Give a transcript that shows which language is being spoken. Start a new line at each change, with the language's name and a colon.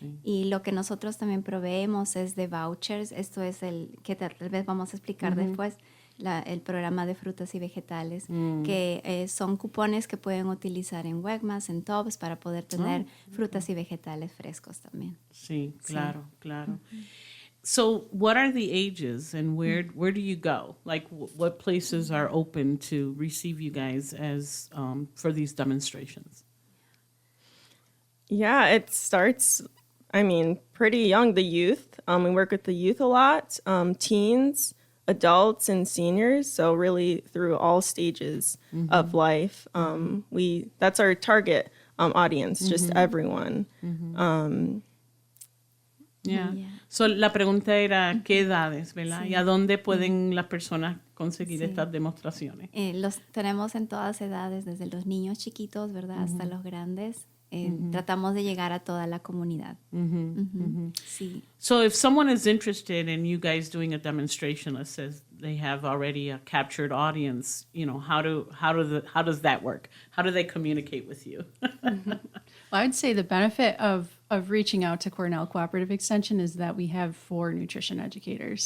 Spanish: Y lo que nosotros también proveemos es de vouchers. Esto es el que tal vez vamos a explicar después, el programa de frutas y vegetales, que son cupones que pueden utilizar en Wegmans, en Tops, para poder tener frutas y vegetales frescos también. Sí, claro.
English: So what are the ages and where do you go? Like what places are open to receive you guys as for these demonstrations? Yeah, it starts, pretty young, the youth. We work with the youth a lot, teens, adults, and seniors. So really through all stages of life. That's our target audience, just everyone. Yeah. Yeah.
Spanish: So, la pregunta era, ¿qué edades, verdad? Sí. ¿Y a dónde pueden las personas conseguir Sí. estas demostraciones? Los tenemos en todas edades, desde los niños chiquitos, ¿verdad? Hasta los grandes. Tratamos de llegar a toda la comunidad. Sí.
English: So if someone is interested in you guys doing a demonstration, let's say they have already a captured audience, how does that work? How do they communicate with you? Well, I'd say the benefit of reaching out to Cornell Cooperative Extension is that we have 4 nutrition educators.